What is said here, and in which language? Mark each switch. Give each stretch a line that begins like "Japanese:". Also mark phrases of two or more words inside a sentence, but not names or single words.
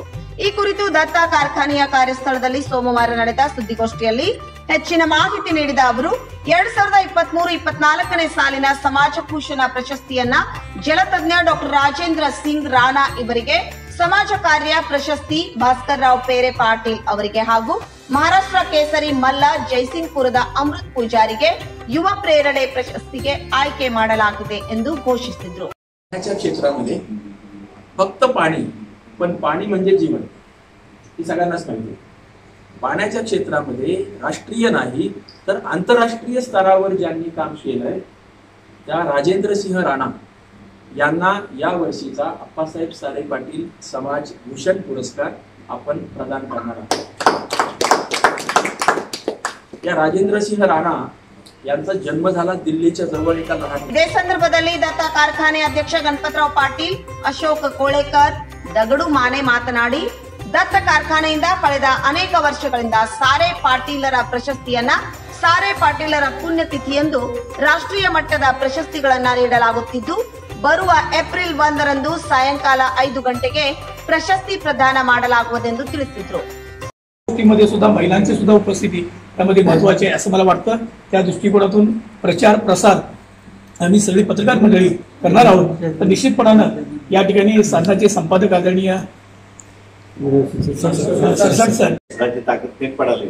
Kannada: ಈ ಕುರಿತು ದತ್ತ ಕಾರ್ಖಾನೆಯ ಕಾರ್ಯಸ್ಥಳದಲ್ಲಿ ಸೋಮವಾರ ನಡೆದ ಸುದ್ದಿಗೋಷ್ಠಿಯಲ್ಲಿ ಹೆಚ್ಚಿನ ಮಾಹಿತಿ ನೀಡಿದ ಅವರು 2023-24ನೇ ಸಾಲಿನ ಸಮಾಜ ಭೂಷಣ ಪ್ರಶಸ್ತಿಯನ್ನ ಜಲತಜ್ಞ ಡಾಕ್ಟರ್ ರಾಜೇಂದ್ರ ಸಿಂಗ್ ರಾಣಾ ಇವರಿಗೆ, ಸಮಾಜ ಕಾರ್ಯ ಪ್ರಶಸ್ತಿ ಭಾಸ್ಕರ್ ರಾವ್ ಪೇರೆ ಪಾಟೀಲ್ ಅವರಿಗೆ ಹಾಗೂ ಮಹಾರಾಷ್ಟ್ರ ಕೇಸರಿ ಮಲ್ಲ ಜೈಸಿಂಗ್ಪುರದ ಅಮೃತ್ ಪೂಜಾರಿಗೆ ಯುವ ಪ್ರೇರಣೆ ಪ್ರಶಸ್ತಿಗೆ ಆಯ್ಕೆ ಮಾಡಲಾಗಿದೆ ಎಂದು घोषिಸಿದರು.
Marathi: क्षेत्रामध्ये फक्त पाणी, पण पाणी म्हणजे जीवन हे सगळ्यांनाच माहिती आहे. पाण्याच्या क्षेत्रामध्ये राष्ट्रीय नाही तर आंतरराष्ट्रीय स्तरावर ज्यांनी काम केलंय त्या राजेंद्र सिंह राणा यांना या वर्षीचा अप्पासाहेब सारे पाटील समाज भूषण पुरस्कार आपण प्रदान करणार आहोत. या राजेंದ್ರ सिंह राणा यांचा जन्म झाला दिल्लीच्या जवळ एका लहान.
Kannada: ಇದೇ ಸಂದರ್ಭದಲ್ಲಿ ದತ್ತ ಕಾರ್ಖಾನೆ ಅಧ್ಯಕ್ಷ ಗಣಪತರಾವ್ ಪಾಟೀಲ್, ಅಶೋಕ್ ಕೋಳೇಕರ್, ದಗಡು ಮಾನೆ ಮಾತನಾಡಿ, ದತ್ತ ಕಾರ್ಖಾನೆಯಿಂದ ಕಳೆದ ಅನೇಕ ವರ್ಷಗಳಿಂದ ಸಾರೆ ಪಾಟೀಲರ ಪ್ರಶಸ್ತಿಯನ್ನ ಸಾರೆ ಪಾಟೀಲರ ಪುಣ್ಯತಿಥಿಯಂದು ರಾಷ್ಟ್ರೀಯ ಮಟ್ಟದ ಪ್ರಶಸ್ತಿಗಳನ್ನ ನೀಡಲಾಗುತ್ತಿದ್ದು, ಬರುವ ಏಪ್ರಿಲ್ 1ರಂದು ಸಾಯಂಕಾಲ 5 ಗಂಟೆಗೆ ಪ್ರಶಸ್ತಿ ಪ್ರದಾನ ಮಾಡಲಾಗುವುದೆಂದು ತಿಳಿಸಿದರು.
Marathi: मध्ये सुद्धा महिलांची सुद्धा उपस्थिती त्यामध्ये महत्त्वाची आहे असं मला वाटतं. त्या दृष्टिकोनातून प्रचार प्रसार आम्ही सगळी पत्रकार मंडळी करणार आहोत. तर निश्चितपणानं या ठिकाणी साधनाचे संपादक आदरणीय ताकद ते पडाले.